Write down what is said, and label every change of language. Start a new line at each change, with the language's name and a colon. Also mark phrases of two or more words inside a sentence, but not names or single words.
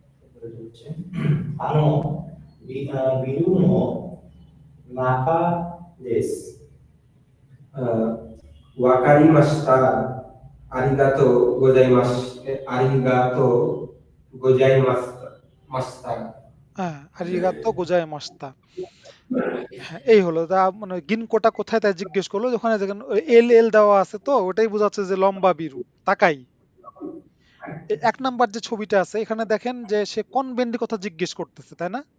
Japanese: ビルの中です。わかりました。ありがとうございます。ありがとうございました。 হ্যাঁ, ありがとうございました.
Bangla: হ্যাঁ, এই হলো মানে গিনকোটা কোথায় তাই জিজ্ঞেস করলো, ওখানে দেখেন এল এল দেওয়া আছে, তো ওটাই বোঝাচ্ছে যে লম্বা
Japanese: ビル高い.
Bangla: এক নাম্বার যে ছবিটা আছে এখানে দেখেন যে সে কনবেন্ডি কথা জিজ্ঞেস করতেছে, তাই না?